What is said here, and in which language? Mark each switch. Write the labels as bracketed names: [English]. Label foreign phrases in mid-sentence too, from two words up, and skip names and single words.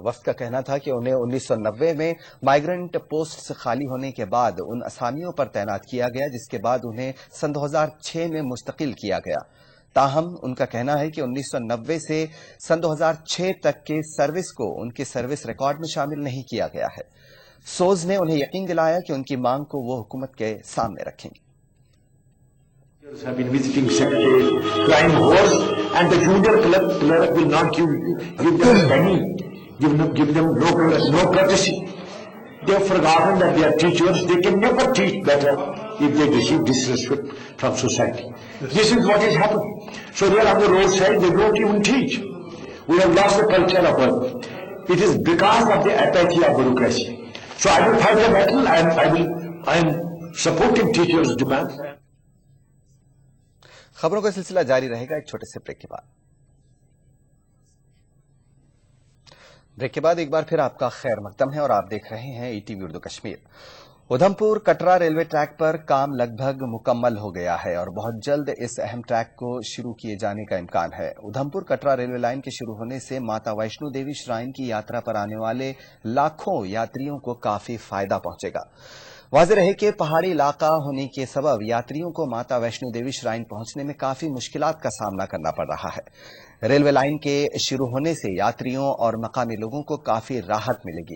[Urdu] وفد کا کہنا تھا کہ انہیں 1990 میں [English] migrant post [Urdu] خالی ہونے کے بعد ان اسامیوں پر تعینات کیا گیا جس کے بعد انہیں سن 2006 میں مستقل کیا گیا۔ تاہم ان کا کہنا ہے کہ 1990 سے سن 2006 تک کے سروس کو ان کے [English] service record [Urdu] میں شامل نہیں کیا گیا ہے۔ سوز نے انہیں یقین دلایا کہ ان کی مانگ کو وہ حکومت کے سامنے رکھیں گے۔ [English] have been visiting secretaries, crying horse, and the junior clerk will not give them penny, give them no courtesy. They have forgotten that they are teachers. They can never teach better if they receive disrespect from society. This is what is happening. So they are on the roadside, they don't even teach. We have lost the culture of work. It is because of the apathy of bureaucracy. So I will fight the battle, and I am supporting teachers' demands. [Urdu] خبروں کا سلسلہ جاری رہے گا ایک چھوٹے سے بریک کے بعد۔ بریک کے بعد ایک بار پھر آپ کا خیر مقدم ہے اور آپ دیکھ رہے ہیں ای ٹی وی اردو کشمیر۔ ادھمپور کٹرا [English] railway track [Urdu] پر کام لگ بھگ مکمل ہو گیا ہے اور بہت جلد اس اہم ٹریک کو شروع کیے جانے کا امکان ہے۔ ادھمپور کٹرا [English] railway line [Urdu] کے شروع ہونے سے ماتا ویشنو دیوی شرائن کی یاترا پر آنے والے لاکھوں یاتریوں کو کافی فائدہ پہنچے گا۔ واضح رہے کہ پہاڑی علاقہ ہونے کے سبب یاتریوں کو ماتا ویشنو دیوی شرائن پہنچنے میں کافی مشکلات کا سامنا کرنا پڑ رہا ہے۔ [English] railway line [Urdu] کے شروع ہونے سے یاتریوں اور مقامی لوگوں کو کافی راحت ملے گی۔